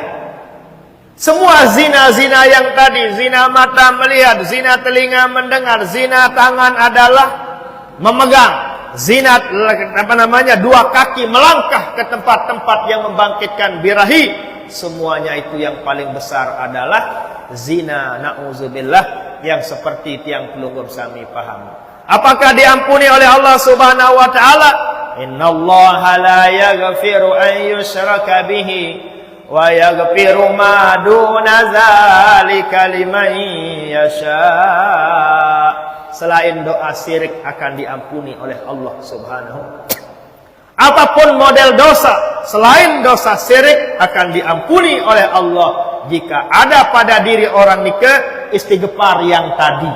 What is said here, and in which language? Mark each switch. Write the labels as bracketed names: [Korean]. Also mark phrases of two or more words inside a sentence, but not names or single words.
[Indonesian] Semua zina-zina yang tadi, zina mata melihat, zina telinga mendengar, zina tangan adalah memegang, zina dua kaki melangkah ke tempat-tempat yang membangkitkan birahi, semuanya itu yang paling besar adalah zina, na'udzubillah, yang seperti [Sasak] tiang pelunggup sami [Indonesian] paham. Apakah diampuni oleh Allah [Arabic] سبحانه وتعالى? إن الله لا يغفر أن يشرك به ويغفر ما دون ذلك لمن يشاء. [Indonesian] Selain doa syirik akan diampuni oleh Allah Subhanahu. Apapun model dosa selain dosa syirik akan diampuni oleh Allah jika ada pada diri orang nike istighfar yang tadi.